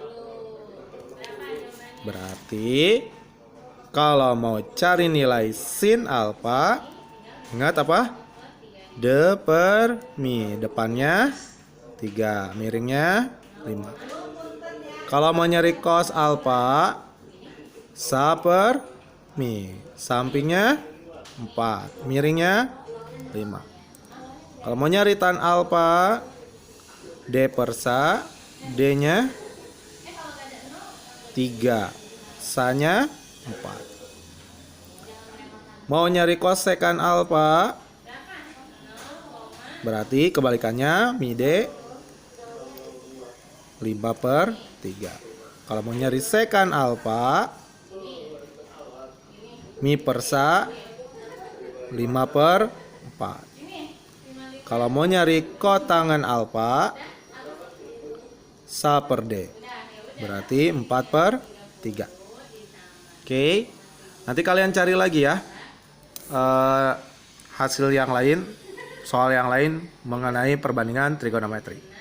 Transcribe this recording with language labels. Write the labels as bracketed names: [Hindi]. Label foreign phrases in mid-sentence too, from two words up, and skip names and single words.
[Indonesian] Berarti kalau mau cari nilai sin alfa, ingat apa? D per mi. Depannya 3, miringnya 5. Kalau mau nyari cos alfa, sa per mi. Sampingnya 4, miringnya 5. Kalau mau nyari tan alfa, D per sa, D-nya 3, sa-nya 4. Mau nyari kosekan alfa, berarti kebalikannya mi D 5 per 3. Kalau mau nyari sekan alfa, mi per sa 5 per 4. Kalau mau nyari kotangan alfa, sa per D, berarti 4 per 3. Oke, nanti kalian cari lagi ya hasil yang lain, soal yang lain mengenai perbandingan trigonometri.